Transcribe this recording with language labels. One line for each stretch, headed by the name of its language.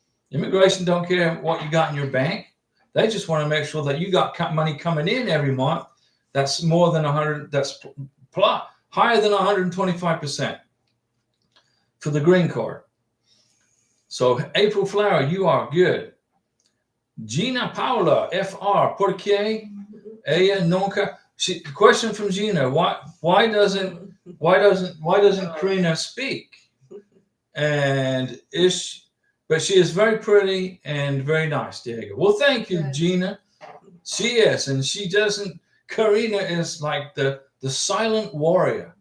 English: Immigration don't care what you got in your bank. They just want to make sure that you got money coming in every month that's more than 100, that's higher than 125% for the green card. So April Flower, you are good.
Spanish: Gina Paula, FR, ¿por qué ella nunca?
English: Question from Gina: Why doesn't Karina speak? And but she is very pretty and very nice, Diego. Well, thank you, Gina. She is, and she doesn't. Karina is like the silent warrior.